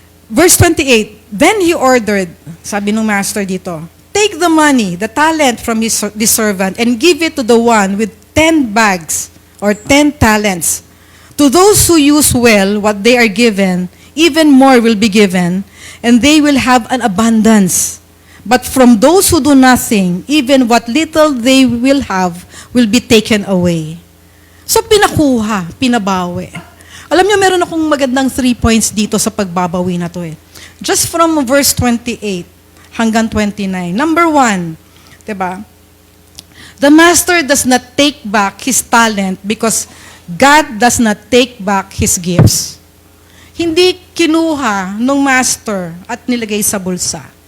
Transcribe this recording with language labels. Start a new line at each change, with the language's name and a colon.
English: Verse 28, then he ordered,
Filipino: sabi ng master dito,
English: take the money, the talent from the servant, and give it to the one with 10 bags or 10 talents. To those who use well what they are given, even more will be given, and they will have an abundance. But from those who do nothing, even what little they will have will be taken away.
Filipino: So pinakuha, pinabawi. Alam niyo, meron akong magandang 3 points dito sa pagbabawi na to eh.
English: Just from verse 28
Filipino: hanggang
English: 29. Number 1, diba? The master does not take back his talent because God does not take back His gifts.
Filipino: Hindi kinuha ng master at nilagay sa bulsa.